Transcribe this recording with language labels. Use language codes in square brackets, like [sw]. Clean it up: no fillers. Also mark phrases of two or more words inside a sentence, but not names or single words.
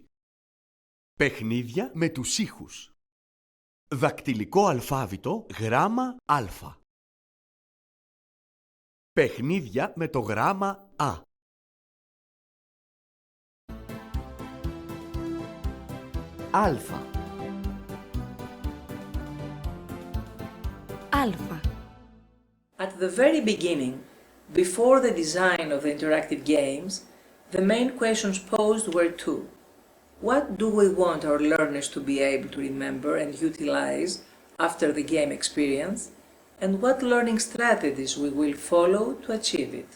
[el] Παιχνίδια με τους ήχους. Δακτυλικό αλφάβητο γράμμα Α. Παιχνίδια με το γράμμα Α. Αλφα. Αλφα. [en] At the very beginning, before the design of the interactive games, the main questions posed were two. What do we want our learners to be able to remember and utilize after the game experience, and what learning strategies we will follow to achieve it?